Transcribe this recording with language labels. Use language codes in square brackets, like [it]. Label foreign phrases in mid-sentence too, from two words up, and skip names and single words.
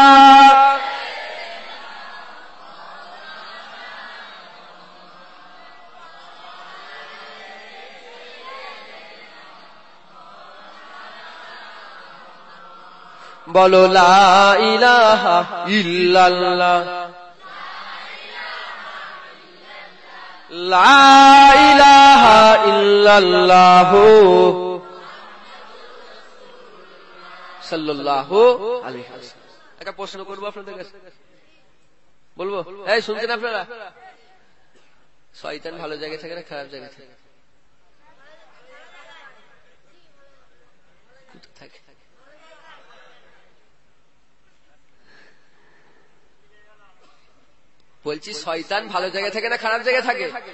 [ar] بولو لا الہ الا اللہ، لا الہ الا اللہ صلى الله عليه وسلم. [bn] একটা প্রশ্ন করব আপনাদের কাছে, বলবো? এই শুনছেন আপনারা? শয়তান ভালো জায়গায় থাকে না খারাপ জায়গায় থাকে? বলছি শয়তান ভালো জায়গায় থাকে না খারাপ জায়গায় থাকে?